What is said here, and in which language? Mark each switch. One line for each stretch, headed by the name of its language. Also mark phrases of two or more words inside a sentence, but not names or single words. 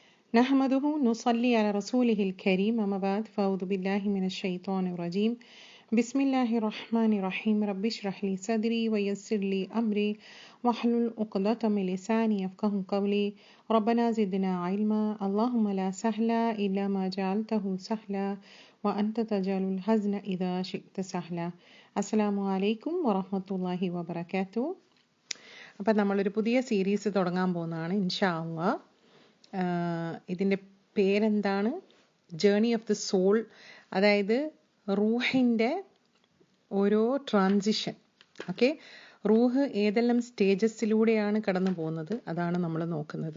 Arabic: نحمده نصلي على رسوله الكريم أما بعد فأعوذ بالله من الشيطان الرجيم بسم الله الرحمن الرحيم رب اشرح لي صدري ويسر لي أمري واحلل عقدة من لساني يفقهوا قولي ربنا زدنا علما اللهم لا سهل إلا ما جعلته سهلا وأنت تجعل الحزن إذا شئت سهلا السلام عليكم ورحمة الله وبركاته.
Malayalam: അപ്പോൾ നമ്മളൊരു പുതിയ സീരീസ് തുടങ്ങാൻ പോകുന്നതാണ്
Arabic: إن شاء الله.
Malayalam: ഇതിൻ്റെ പേരെന്താണ്?
English: Journey of the Soul,
Malayalam: അതായത് റൂഹിൻ്റെ ഓരോ ട്രാൻസിഷൻ. ഓക്കെ, റൂഹ് ഏതെല്ലാം സ്റ്റേജസിലൂടെയാണ് കടന്നു പോകുന്നത് അതാണ് നമ്മൾ നോക്കുന്നത്.